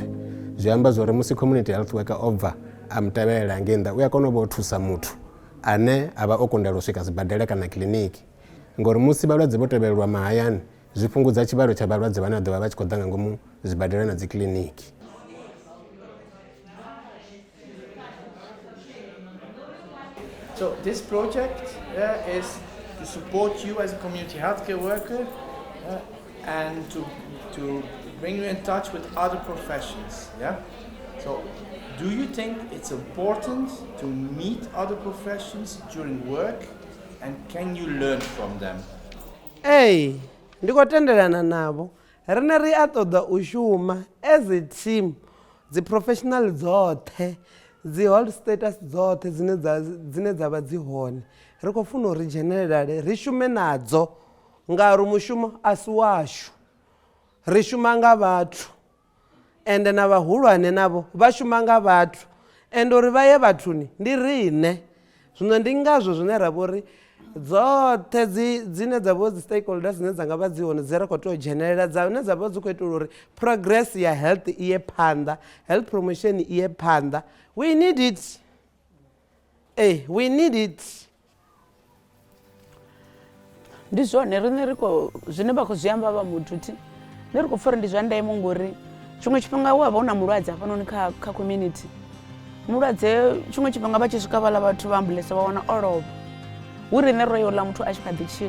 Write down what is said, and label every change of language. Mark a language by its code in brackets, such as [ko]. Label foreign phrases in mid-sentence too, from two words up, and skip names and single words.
[ve] Zwi amba zwori musi [en] community health worker [ve] o bva a mutevhelela ngei nnḓa u a kona u vha o thusa muthu ane a vha o kundelwa u swika sibadela kana kiliniki. Ngori musi vhalwadze vho tevhelelwa mahayani zwi fhungudza tshivhalo tsha vhalwadze vhane vha ḓo vha vha tshi khou ḓa nga ngomu zwibadela na dzi kiliniki. [en] So this project is to support you as a community healthcare worker and to bring you in touch with other professions. Yeah. So, do you think it's important to meet other professions during work, and can you learn from them? [ve] Hey, ndi khou tendelana navho. Rine ri a ṱoḓa u shuma [en] as a team, [ve] dzi professional dzoṱhe, dzi [en] hold status [ve] dzoṱhe dzine dza vha dzi hone. Ri khou funa uri dzhenelele ri shume nadzo ngauri mushumo a si washu. Ri shuma nga vhathu ende na vhahulwane navho vha shuma nga vhathu ende uri vha ye vhathuni ndi rine. Zwino ndi ngazwo zwine ra vha uri dzoṱhe dzine dza vha dzi stakeholders dzine dza nga vha dzi hone dzi ri khou tea u dzhenelela dzine dza vha dzi khou itela uri progress ya health i ye phanḓa, [en] health promotion [ve] i ye phanḓa. [en] We need it. We need it. [ve] Ndi zwone rine ri khou zwine vha khou zwi amba vha muthu thi ndi ri khou pfha uri ndi zwa ndeme ngori tshiṅwe tshifhinga u a vha u na mulwadze hafhanoni kha community. Mulwadze tshiṅwe tshifhinga vha tshi swika vhaḽa vhathu vha ambulance vha wana o lovha hu rine ro yo ḽa muthu a tshi kha ḓi tshila.